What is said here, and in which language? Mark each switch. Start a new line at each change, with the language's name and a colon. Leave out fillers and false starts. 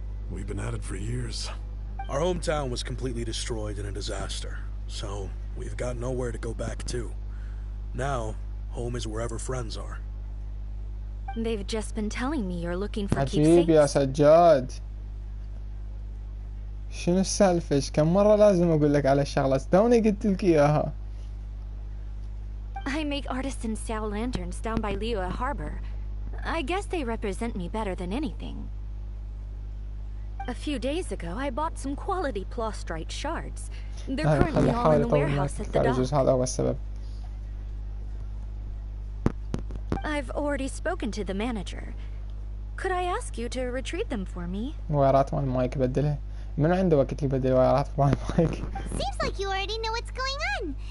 English: We've been at it for years. Our hometown was completely destroyed in a disaster, so we've got nowhere to go back to. Now, home is wherever friends are. They've just been telling me you're looking for
Arabic: عجيب يا سجاد. شنو السالفة؟ كم مرة لازم أقول لك على الشغلة؟ توني قلت لك إياها.
English: I make artisan Sao lanterns down by Liyue Harbor. I guess they represent me better than anything. A few days ago, I bought some quality plastrite shards. They're currently all in the warehouse at the dock.
Arabic: هذا هو السبب.
English: I've already spoken to the manager. Could I ask you to retrieve them for me?
Arabic: وايرات مال المايك بدلها. من عنده وقت يبدل وايرات مال المايك؟
English: Seems like you already know what's going on.